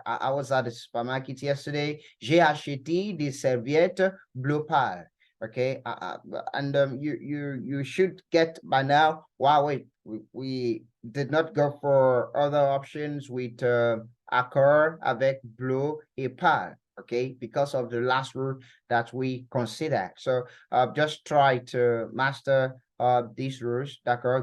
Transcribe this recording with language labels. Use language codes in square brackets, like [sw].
[en] I was at the supermarket yesterday. [fr] J'ai acheté des serviettes bleu pâle. [en] Okay, and you should get by now. Wow, wait, we did not go for other options with [fr] accord avec bleu et pâle. [en] Okay, because of the last word that we consider. So just try to master these rules. [fr] D'accord?